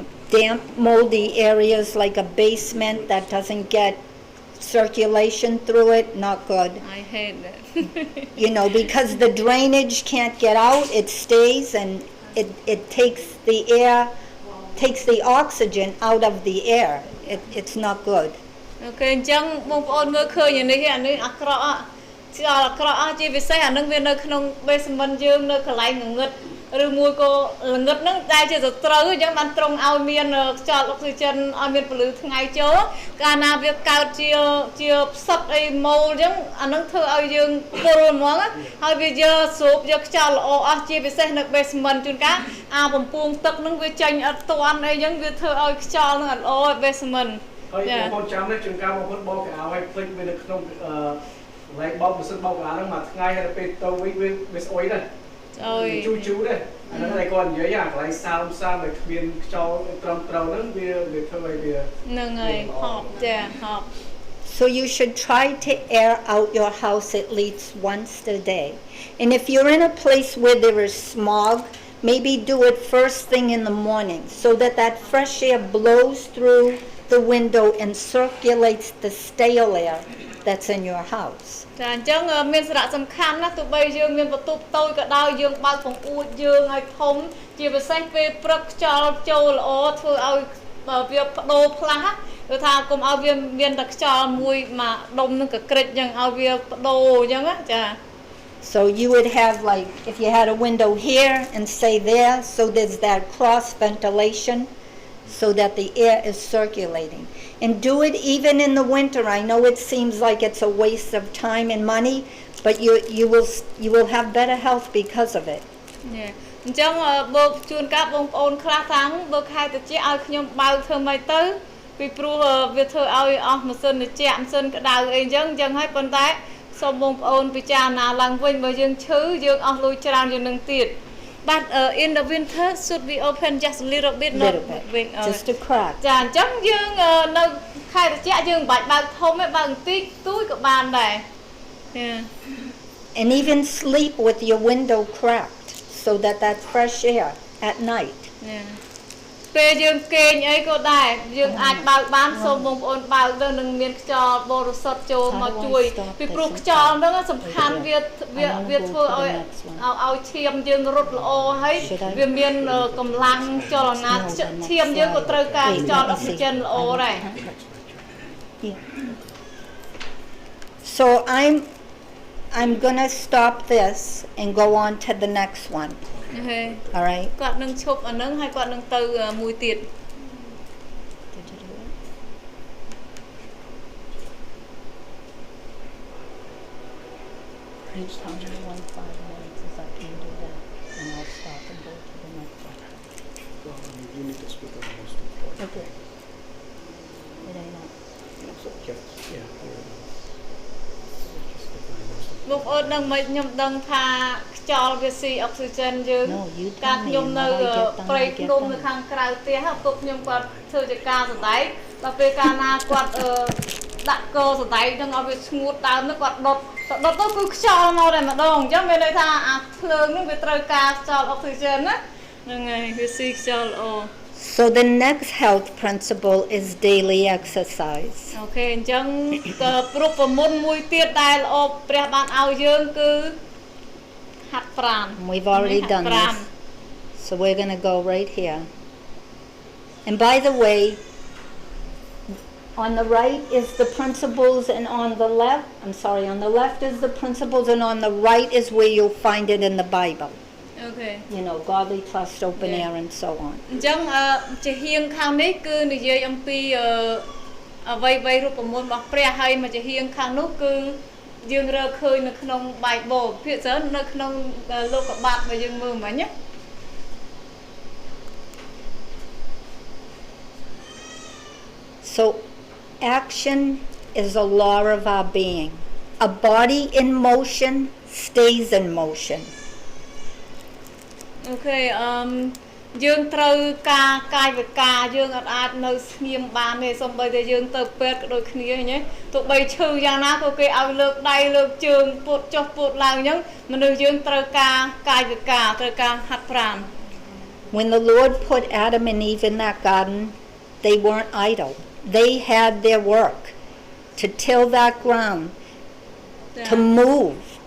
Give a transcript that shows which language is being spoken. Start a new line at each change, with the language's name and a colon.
English: Damp, moldy areas like a basement that doesn't get circulation through it, not good. I hate that. Because the drainage can't get out, it stays and it takes the oxygen out of the air. It's not good.
Khmer: Okay, អញ្ចឹងបងប្អូនមើលឃើញអានេះអាក្រក់ខ្យល់អាក្រក់ជាពិសេសអានឹងវានៅក្នុង basement យើងនៅកន្លែងងងឹតឬមួយក៏ល្ងឹតហ្នឹងតែជាសត្រូវអញ្ចឹងបានត្រង់ឲ្យមានខ្យល់អុកស៊ីហ្សែនឲ្យមានពន្លឺថ្ងៃចូលកាលណាវាកើតជាផ្សិតអីម៉ូលអញ្ចឹងអានឹងធ្វើឲ្យយើងពុលហ្មងហើយវាយកស្រូបយកខ្យល់ល្អអស់ជាពិសេសនៅ basement ជួនកាលអាបំពង់ទឹកហ្នឹងវាចេញអត់ទាន់អីអញ្ចឹងវាធ្វើឲ្យខ្យល់ហ្នឹងអត់ល្អ basement ហើយបងប្អូនចាំនេះជួនកាលបងប្អូនបោកកៅអៅឲ្យភ្លេចវានៅក្នុងឡែកបោកម៉ាស៊ីនបោកកៅអៅហ្នឹងមួយថ្ងៃហើយពេលទៅវិញវាស្អុយដែរជូរដែរអាហ្នឹងតែគាត់និយាយអាកន្លែងសើមដែលគ្មានខ្យល់ត្រឹមត្រូវហ្នឹងវាធ្វើឲ្យវា ហ្នឹងហើយហប់ចាហប់
English: So you should try to air out your house at least once a day. And if you're in a place where there is smog, maybe do it first thing in the morning so that fresh air blows through the window and circulates the stale air that's in your house.
Khmer: ចាអញ្ចឹងមានសារៈសំខាន់ណាស់ទោះបីយើងមានបន្ទប់តូចក៏ដោយយើងបើកបង្អួចយើងឲ្យធំជាពិសេសពេលព្រឹកខ្យល់ចូលល្អធ្វើឲ្យវាបដូរផ្លាស់គឺថាកុំឲ្យវាមានតែខ្យល់មួយមកដុំនឹងកក្រិចអញ្ចឹងឲ្យវាបដូរអញ្ចឹងចា
English: So you would have like if you had a window here and say there so there's that cross ventilation so that the air is circulating. And do it even in the winter. I know it seems like it's a waste of time and money, but you will have better health because of it. Yeah.
Khmer: អញ្ចឹងបើជួនកាលបងប្អូនខ្លះថាបើខែត្រជាក់ឲ្យខ្ញុំបើកធ្វើម៉េចទៅ ពីព្រោះវាធ្វើឲ្យអស់ម៉ាស៊ីនត្រជាក់ម៉ាស៊ីនក្តៅអីអញ្ចឹងហើយប៉ុន្តែសូមបងប្អូនពិចារណាឡើងវិញបើយើងឈឺយើងអស់លុយច្រើនជាងនឹងទៀត
English: But in the winter should we open just a little bit not just a crack
Khmer: ចាអញ្ចឹងយើងនៅខែត្រជាក់យើងមិនបាច់បើកធំទេបើកបន្តិចទួយក៏បានដែរ
English: And even sleep with your window cracked so that fresh air at night
Khmer: ពេលយើងគេងអីក៏ដែរយើងអាចបើកបានសូមបងប្អូនបើកទៅនឹងមានខ្យល់បរិសុទ្ធចូលមកជួយពីព្រោះខ្យល់ហ្នឹងសំខាន់វាធ្វើឲ្យឈាមយើងរត់ល្អហើយវាមានកម្លាំងចលនាឈាមយើងក៏ត្រូវការខ្យល់អុកស៊ីហ្សែនល្អដែរ
English: So I'm going to stop this and go on to the next one. All right.
Khmer: គាត់នឹងឈប់អាហ្នឹងហើយគាត់នឹងទៅមួយទៀត
English: Each time you want 5 minutes is I can do that and I'll stop and go to the next one. Well, you need to speak on the most important. Okay. Did I not? Yes, yeah.
Khmer: បងប្អូននឹងមិនខ្ញុំដឹងថាខ្យល់វាស៊ីអុកស៊ីហ្សែនយើងការខ្ញុំនៅព្រៃភ្នំនៅខាងក្រៅផ្ទះឪពុកខ្ញុំគាត់ធ្វើជាការសដែកដល់ពេលកាលណាគាត់ដាក់កសដែកនឹងឲ្យវាស្ងួតដើមនោះគាត់ដុតទៅគឺខ្យល់មកតែម្ដងអញ្ចឹងមានន័យថាអាភ្លើងនោះវាត្រូវការខ្យល់អុកស៊ីហ្សែនណាហ្នឹងហើយវាស៊ីខ្យល់ល្អ
English: So the next health principle is daily exercise.
Khmer: អូខេអញ្ចឹងប្រពមុនមួយទៀតដែលល្អព្រះបានឲ្យយើងគឺហាត់ប្រាណ
English: We've already done this. So we're going to go right here. And by the way, on the right is the principles and on the left is the principles and on the right is where you'll find it in the Bible. Okay. You know, godly trust, open air and so on.
Khmer: អញ្ចឹងជាហៀងខាងនេះគឺនិយាយអំពីអ្វីរូបមន្តរបស់ព្រះហើយមកជាហៀងខាងនោះគឺយើងរកឃើញនៅក្នុង Bible ភាគច្រើននៅក្នុងលោកកបាត់ដែលយើងមើលមិញណា
English: So action is a law of our being. A body in motion stays in motion.
Khmer: អូខេយើងត្រូវការកាយវិការយើងអាចនៅស្ងៀមបានទេសូម្បីតែយើងទៅពេទ្យក៏ដូចគ្នាអញ្ចឹងទោះបីឈឺយ៉ាងណាក៏គេឲ្យលើកដៃលើកជើងពួតចុះពួតឡើងអញ្ចឹងមនុស្សយើងត្រូវការកាយវិការត្រូវការហាត់ប្រាណ
English: When the Lord put Adam and Eve in that garden, they weren't idle. They had their work to till that ground, to move.